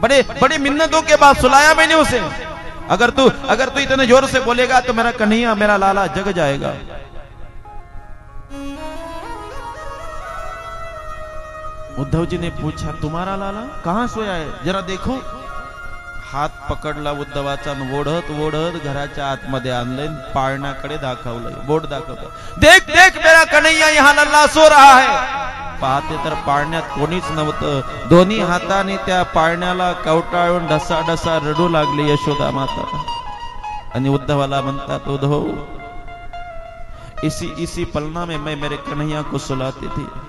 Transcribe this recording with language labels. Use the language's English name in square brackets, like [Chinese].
[Hindi] बड़े मिन्नतों के बाद सुलाया मैंने उसे। अगर तू इतने जोर से बोलेगा तो मेरा कन्हैया, मेरा लाला जग जाएगा। उद्धव जी ने पूछा, तुम्हारा लाला कहां सोया है, जरा देखो। [Marathi] हात पकडला उद्धवाचा, ओढत घराच्या आतमध्ये आणलं, पाळण्याकडे दाखवलं, बोट दाखवलं, [Hindi] देख मेरा कन्हैया यहाँ लल्ला सो रहा है। [Marathi] पाहते तर पाळण्यात कोणीच नव्हतं। दोन्ही हाताने त्या पाळण्याला कवटाळून ढसा रडू लागली यशोदा माता। आणि उद्धवाला म्हणतात, [Hindi] उद्धव इसी पलना में मैं मेरे कन्हैया को सुलाती थी।